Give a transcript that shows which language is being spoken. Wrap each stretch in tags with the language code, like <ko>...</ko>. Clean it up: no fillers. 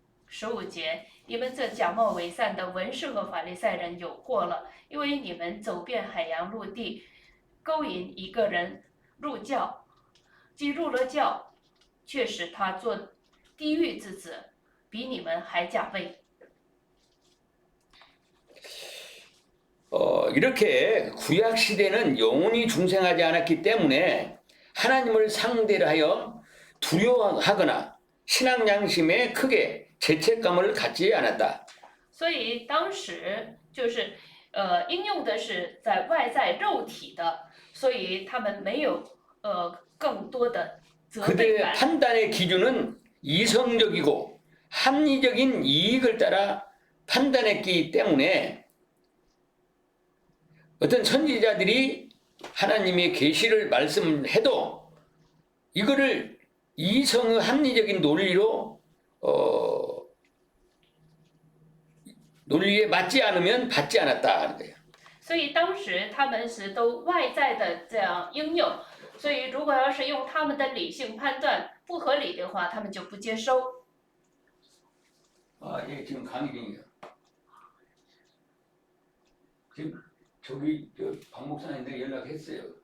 <zh>15节，你们这假冒伪善的文士和法利赛人有祸了，因为你们走遍海洋陆地，勾引一个人入教，既入了教，却使他做地狱之子，比你们还加倍。</zh> <ko>이렇게 구약 시대는 영혼이 중생하지 않았기 때문에 하나님을 상대로 하여 두려워하거나 신앙 양심에 크게 죄책감을 갖지 않았다.</ko> <zh>所以当时就是应用的是在外在肉体的，所以他们没有更多的责备</zh> <ko>그들의</ko> <zh>感。</zh> <ko>판단의 기준은 이성적이고 합리적인 이익을 따라 판단했기 때문에 어떤 선지자들이 하나님의 계시를 말씀해도 이거를 이성의 합리적인 논리로 논리에 맞지 않으면 받지 않았다 하는 거예요.</ko> <zh>所以当时他们是都外在的这样应用，所以如果要是用他们的理性判断不合理的话，他们就不接收。</zh> <ko>아, 예, 지금 강의 중이에요. 지금 저기 박 목사님한테 연락했어요.</ko>